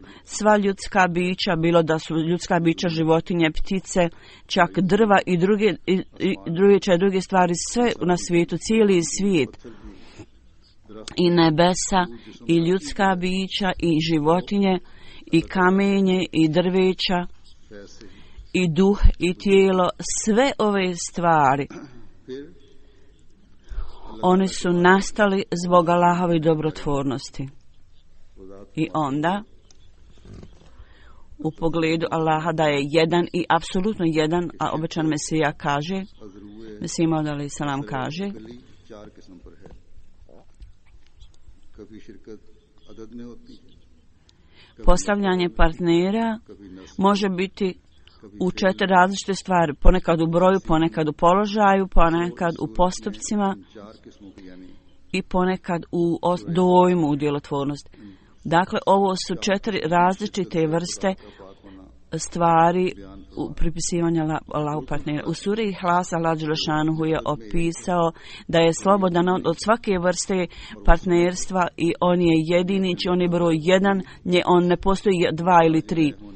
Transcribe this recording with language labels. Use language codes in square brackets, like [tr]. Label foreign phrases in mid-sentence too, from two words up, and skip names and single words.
[bs] Sva ljudska bića, bilo da su ljudska bića, životinje, ptice, čak drva i druge stvari, sve na svijetu, cijeli svijet, i nebesa, i ljudska bića, i životinje, i kamenje, i drveća, i duh, i tijelo, sve ove stvari, oni su nastali zbog Allahove dobrotvornosti. I onda, u pogledu Allaha da je jedan i apsolutno jedan, a obećan Mesija kaže, Mesija Maud [ar] عليه السلام [bs] kaže, [ur] چار قسم پر ہے کبھی شرکت عدد میں ہوتی ہے [bs] postavljanje partnera može biti u 4 različite stvari, ponekad u broju, ponekad u položaju, ponekad u postupcima [ur] چار قسموں کی یعنی [bs] i ponekad u dojmu, u djelotvornosti. Dakle, ovo su 4 različite vrste stvari u pripisivanju Allahu partnera. U suri Ihlas Allah dželešanuhu je opisao da je slobodan od svake vrste partnerstva i on je jedini, on je broj 1, on ne postoji 2 ili 3.